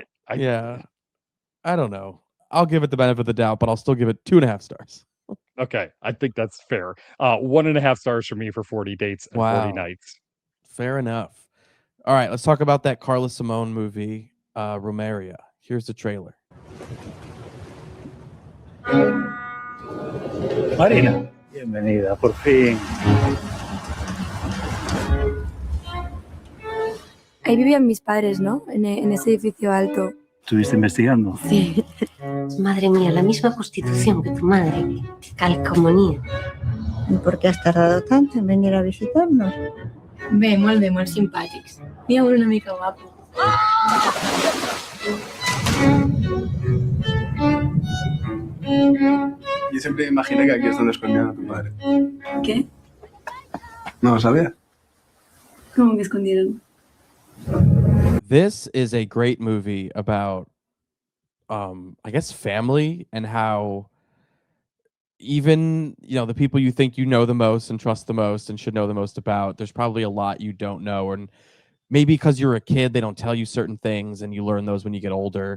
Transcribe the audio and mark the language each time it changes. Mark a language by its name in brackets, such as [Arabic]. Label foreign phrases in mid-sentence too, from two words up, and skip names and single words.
[English] Yeah. I don't know. I'll give it the benefit of the doubt, but I'll still give it 2.5 stars. Okay, I think that's fair. 1.5 stars for me for 40 Dates and 40 Wow. Nights. Fair enough. All right, let's talk about that Carla Simone movie, Romeria. Here's the trailer. [Spanish] Marina, bienvenida, por fin. Ahí vivían mis padres, ¿no? En ese edificio alto. ¿Estuviste investigando? Sí. Madre mía, la misma constitución que tu madre. Calcomanía. ¿Y por qué has tardado tanto en venir a visitarnos? [Catalan] Bé, molt simpàtics. N'hi ha una mica guapo. [Spanish] Yo siempre imaginé que aquí es donde escondían a tu padre. ¿Qué? No lo sabía. ¿Cómo que escondieron? [English] This is a great movie about, I guess, family, and how even, the people you think you know the most and trust the most and should know the most about, there's probably a lot you don't know. And maybe because you're a kid, they don't tell you certain things and you learn those when you get older.